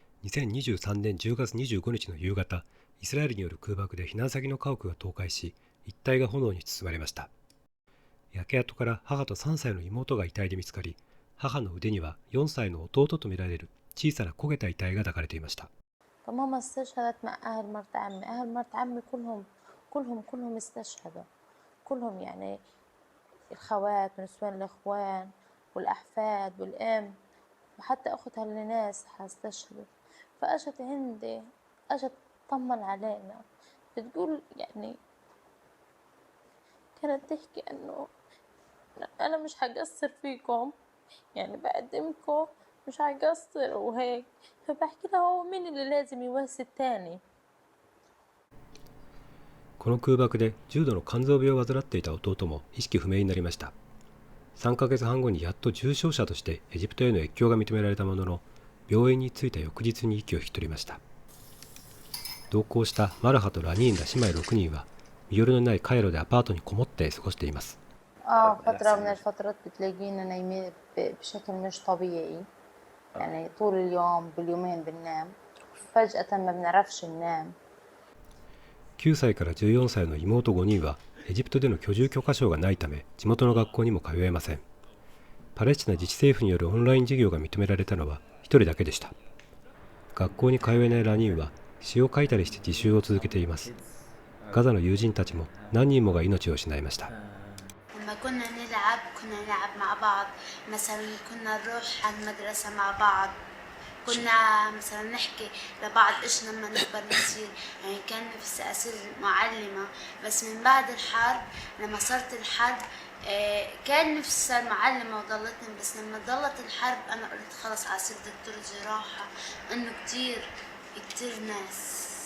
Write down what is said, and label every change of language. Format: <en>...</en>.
<ja>2023年10月25日の夕方、イスラエルによる空爆で避難先の家屋が倒壊し、一帯が炎に包まれました。焼け跡から母と3歳の妹が遺体で見つかり、母の腕には4歳の弟とみられる小さな焦げた遺体が抱かれていました。</ja> <ar>فماما استشهدت مع أهل مرت عمي، أهل مرت عمي كلهم استشهدوا، كلهم يعني الخوات ونسوان الإخوان والأحفاد والأم وحتى أختها لناس استشهدت. فأجت عندي أجت تطمن علينا بتقول يعني كانت تحكي إنه أنا مش هقصر فيكم يعني بقدمكم مش هقصر وهيك. فبحكي لها هو مين اللي لازم يواسي التاني.</ar> <ja>この空爆で重度の肝臓病を患っていた弟も意識不明になりました。 3ヶ月半後にやっと重症者としてエジプトへの越境が認められたものの、病院に着いた翌日に息を引き取りました。同行したマルハとラニーンら姉妹6人は身寄りのないカイロでアパートにこもって過ごしています。</ja> <ar>فترة من الفترات بتلاقينا نايمين بشكل مش طبيعي يعني طول اليوم باليومين بننام فجأة ما بنعرفش ننام.</ar> <ja>9歳から14歳の妹5人はエジプトでの居住許可証がないため地元の学校にも通えません。パレスチナ自治政府によるオンライン授業が認められたのは1人だけでした。学校に通えないラニーンは詩を書いたりして自習を続けています。ガザの友人たちも何人もが命を失いました。</ja> <ar>لما كنا نلعب مع بعض مثلا كنا نروح على المدرسة مع بعض كنا مثلا نحكي لبعض إيش لما نكبر نصير يعني كان نفسي أصير معلمة بس من بعد الحرب لما صارت الحرب كان نفسي صار معلمة وضلتني بس لما ضلت الحرب أنا قلت خلص هصير دكتور جراحة إنه كتير ناس.</ar>